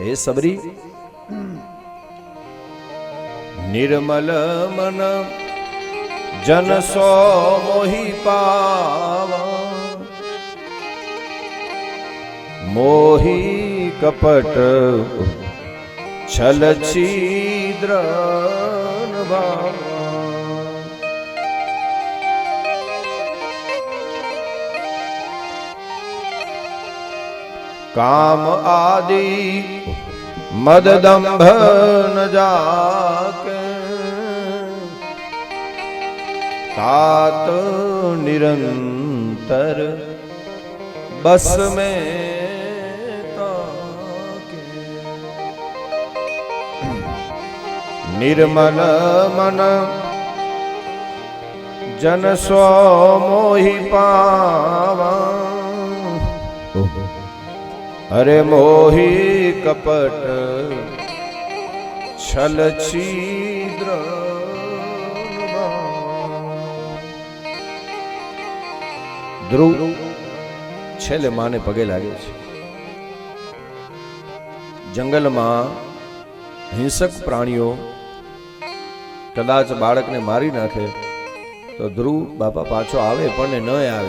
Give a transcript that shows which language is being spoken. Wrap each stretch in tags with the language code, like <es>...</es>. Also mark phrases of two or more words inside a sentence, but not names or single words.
<awa>हे सबरी, निर्मल मन जन सो मोही पावा, मोही कपट छल छिद्र न भावा. काम आदि मद दंभ न जाके, तात निरंतर बस में ताके. निर्मल मन जन स्व मोहि पावा, अरे मोहि कपट छल छिद्र.</awa> <gu>ધ્રુવ છેલ્લે માને પગે લાગે છે. જંગલમાં હિંસક પ્રાણીઓ કદાચ બાળકને મારી નાખે તો ધ્રુવ બાપા પાછો આવે પણ ન આવે.</gu>